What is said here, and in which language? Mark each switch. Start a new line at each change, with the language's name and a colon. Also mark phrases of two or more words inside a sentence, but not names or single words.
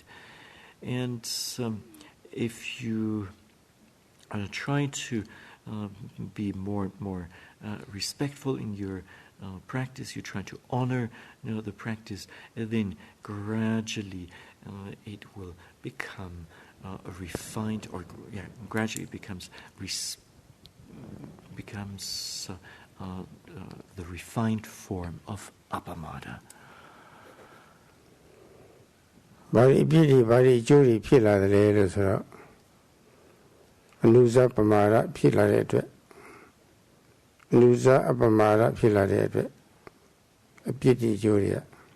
English: And if you try to be more respectful in your practice, you try to honor the practice, and then gradually it will become refined, or gradually it becomes the refined form of apamāda.
Burmese: ဘာတွေအပြည့်တွေဘာတွေအကျိုးတွေဖြစ်လာတယ်လဲလို့ဆိုတော့အနုဇပမာဒဖြစ်လာတဲ့အတွက်အနုဇအပမာဒဖြစ်လာတဲ့အတွက်အပြည့်တွေအကျိုးတွေက